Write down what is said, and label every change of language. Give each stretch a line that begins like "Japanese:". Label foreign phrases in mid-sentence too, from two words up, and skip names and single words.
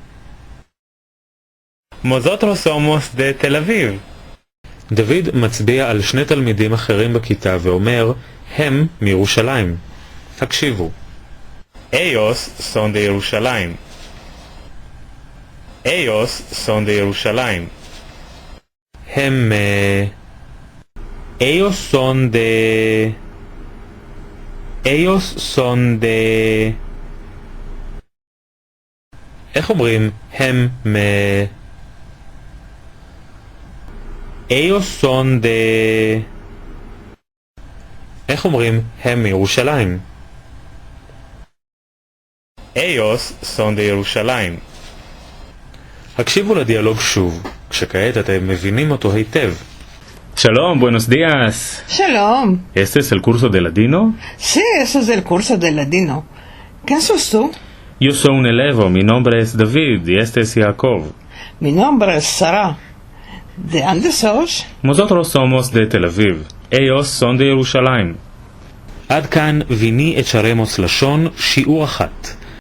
Ladino: Nosotros somos de תל אביב.
Hebrew: דוד מצביע על שני תלמידים אחרים בכיתה ואומר, הם מירושלים. הקשיבו.
Ladino: Ellos son de ירושלים. Ellos son de ירושלים.
Hebrew: הם
Ladino: Ellos son de
Hebrew: איך אומרים הם
Ladino: Ellos son de
Hebrew: איך אומרים הם מירושלים?
Ladino: Ellos son de ירושלים.
Hebrew: הקשיבו לדיאלוג שוב, כשכעת אתם מבינים אותו היטב. Shalom,
Ladino: buenos días.
Hebrew: Shalom.
Ladino: ¿Este es el curso de ladino? Sí, eso es el curso de ladino. ¿Quién sos tú? Yo soy un elevo, mi nombre es David y este es Jacob. Mi nombre es Sara. ¿De dónde sos? Nosotros somos de Tel Aviv. Ellos son de Jerusalén. עד כאן ויני את שרמוס לשון שיעור 1.